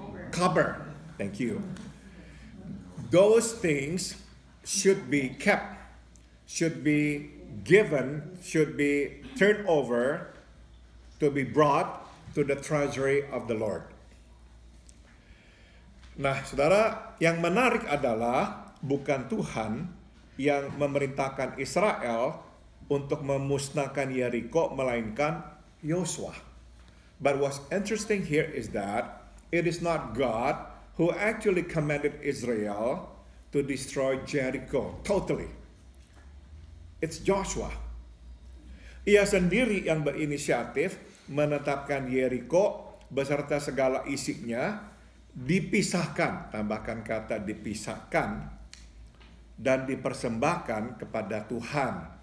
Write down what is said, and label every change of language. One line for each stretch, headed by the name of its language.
English: Copper. Thank you. Those things should be kept, should be given, should be turned over to be brought to the treasury of the Lord.
Indonesian: Nah, saudara, yang menarik adalah bukan Tuhan yang memerintahkan Israel untuk memusnahkan Yeriko, melainkan Yosua.
English: But what's interesting here is that it is not God who actually commanded Israel to destroy Jericho totally. It's Joshua.
Indonesian: Ia sendiri yang berinisiatif menetapkan Yeriko beserta segala isinya dipisahkan, tambahkan kata dipisahkan, dan dipersembahkan kepada Tuhan.